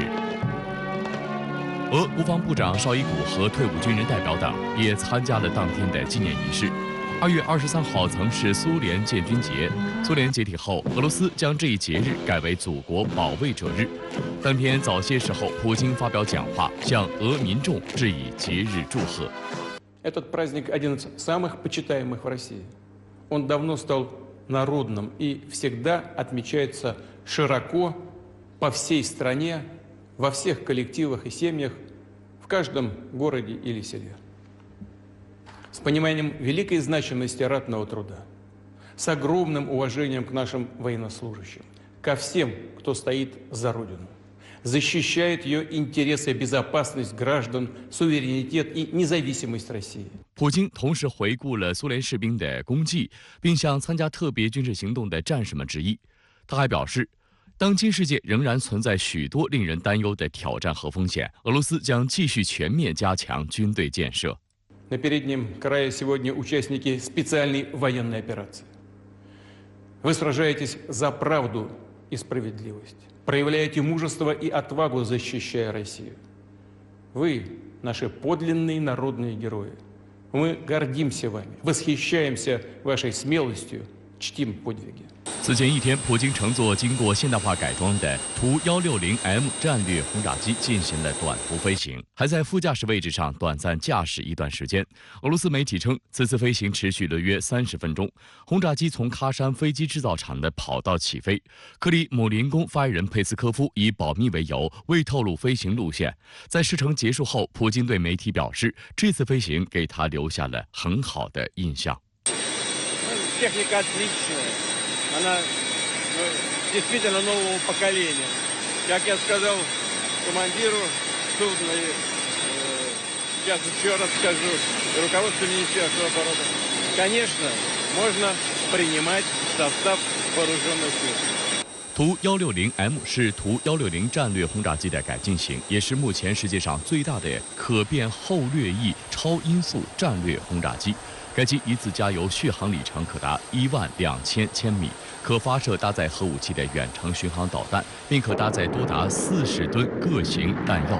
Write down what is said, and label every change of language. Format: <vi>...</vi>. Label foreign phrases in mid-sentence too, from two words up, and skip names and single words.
<zh>俄国防部长绍伊古和退伍军人代表等也参加了当天的纪念仪式。2月23号曾是苏联建军节，苏联解体后，俄罗斯将这一节日改为祖国保卫者日。当天早些时候，普京发表讲话，向俄民众致以节日祝贺。</zh> <ru>Этот праздник один из самых почитаемых в России. Он давно стал народным и всегда отмечается широко по всей стране, во всех коллективах и семьях, в каждом городе или селе. С пониманием великой значимости ратного труда, с огромным уважением к нашим военнослужащим, ко всем, кто стоит за Родину, защищает ее интересы, безопасность граждан, суверенитет и независимость России.</ru> <zh>普京同时回顾了苏联士兵的功绩，并向参加特别军事行动的战士们致意。他还表示，当今世界仍然存在许多令人担忧的挑战和风险，俄罗斯将继续全面加强军队建设。</zh> <ru>На переднем крае сегодня участники специальной военной операции. Вы сражаетесь за правду и справедливость, проявляете мужество и отвагу, защищая Россию. Вы наши подлинные народные герои. Мы гордимся вами, восхищаемся вашей смелостью, чтим подвиги.</ru> <zh>此前一天，普京乘坐经过现代化改装的图160M 战略轰炸机进行了短途飞行，还在副驾驶位置上短暂驾驶一段时间。俄罗斯媒体称，此次飞行持续了约30分钟。轰炸机从喀山飞机制造厂的跑道起飞。克里姆林宫发言人佩斯科夫以保密为由，未透露飞行路线。在试乘结束后，普京对媒体表示，这次飞行给他留下了很好的印象。</zh> <ru>Она действительно нового поколения. Как я сказал командиру судна, сейчас еще раз скажу, руководству Министерства обороны, конечно, можно принимать состав вооруженных сил.</ru> <zh>图160M 是图160战略轰炸机的改进型，也是目前世界上最大的可变后掠翼超音速战略轰炸机。该机一次加油续航里程可达12000千米，可发射搭载核武器的远程巡航导弹，并可搭载多达40吨各型弹药。</zh>